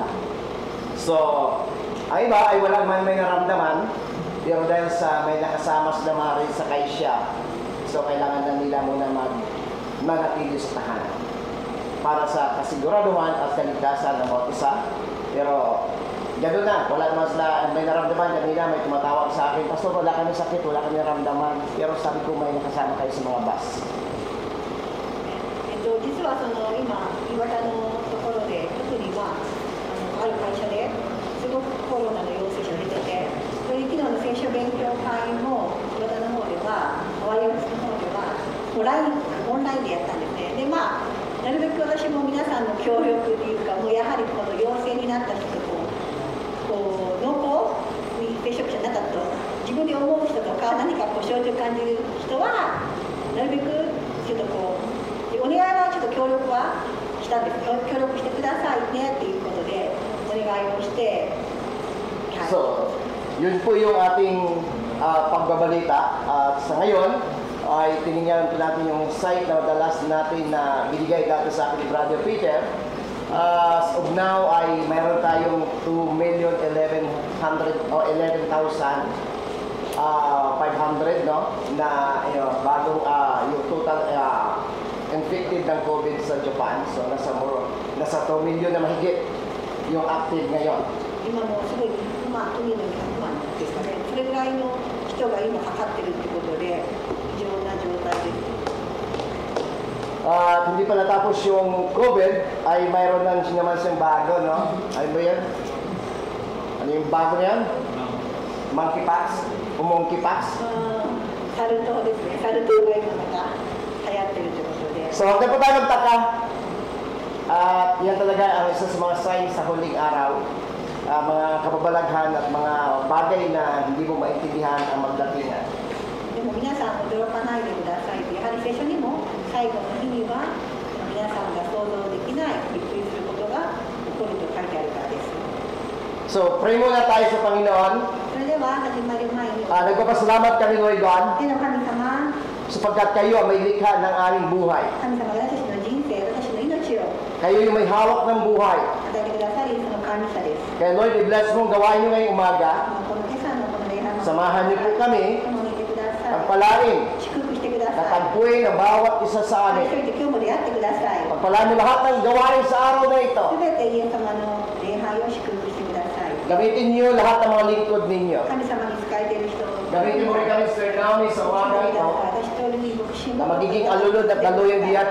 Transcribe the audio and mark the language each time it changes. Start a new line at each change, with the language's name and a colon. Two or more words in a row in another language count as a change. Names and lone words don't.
Filipino: So, ang iba ay wala man may naramdaman, pero dahil sa may nakasama sila maaaring sakay siya, so kailangan na nila muna manatili sa tahanan para sa kasiguraduhan at kaligtasan ng bawat isa. Pero gano'n na, wala naman sila may naramdaman. Kanina may tumatawag sa akin, Pastor, wala kami sakit, wala kami naramdaman, pero sabi ko may nakasama kayo sa mga bus.
Japanese: 実は今、岩田のところで、特にある会社ですごくコロナの陽性者が出てて、それで昨日の聖書勉強会も岩田の方では、ワイヤレスの方ではオンラインでやったんですね。で、なるべく私も皆さんの協力というか、もうやはりこの陽性になった人と濃厚に接触者になったと自分で思う人とか何か症状を感じる人はなるべくちょっとお願いはちょっと協力はしたんです。協力してくださいねっていうことでお願いをして、はい、
Filipino: So, yun po yung ating pagbabalita. At sa ngayon ay tiningnan po natin yung site na madalas natin na binigay dati sa akin ni Brother Peter.
English: As of now
Filipino: ay mayroon tayong 2,11,500 no, na bagong yung total infected ng COVID sa Japan. So nasa 2 million na mahigit yung active ngayon.
Japanese: 今もすごい2年の100万ですかね。それぐらいの人が今かかってるってことで異常な状態です。
Filipino: Hindi pa natapos yung COVID, ay mayroon na naman siyang bago, no? Ano ba yan? Ano yung bago na yan? Monkeypox? Monkeypox?
Japanese: サル痘ですね。サル痘が今また流行ってるということで。
Filipino: So, huwag na po tayo magtaka. At yan talaga ang isa sa mga signs sa huling araw. Mga kababalaghan at mga bagay na hindi mo maintindihan ang magdatingan.
Japanese: でも皆さん驚かないでください。やはり聖書にも最後の日には皆さんが想像できないびっくりすることが起こると書いてあるからです。
Filipino: So, pray muna tayo sa Panginoon.
Japanese: それでは始まる前に、
Filipino: Nagpapasalamat kami,
English: Lord God,
Japanese: 天の神様、
Filipino: sapagkat kayo ang may likha ng aming buhay.
Japanese: 神様が私の人生、私の命を
Filipino: Kayo yung may hawak ng buhay.
Japanese: 与えてくださり、その神様です。
Filipino: Kaya Lord, i-bless mong gawain nyo ngayong umaga.
Japanese: この今朝のこの礼拝の
Filipino: Samahan niyo po kami.
Japanese: 共にいてください。
Filipino: Pagpalain.
Japanese: 祝福してください。
Filipino: Tatagpuin ang bawat isa sa
Japanese: 一
Filipino: amin.
Japanese: 人で今日も出会ってください。
Filipino: Pagpalain mo lahat ng gawain sa araw na ito.
Japanese: すべてイエス様の礼拝を祝福してください。
Filipino: Gamitin niyo lahat ng mga lingkod ninyo.
Japanese: 神様に仕えている人を
Filipino: Gamitin mo rin kami, Sir Naomi, sa umaga ito
Japanese: 私とに牧師
Filipino: na
Japanese: も
Filipino: magiging alulod at galuyang diyan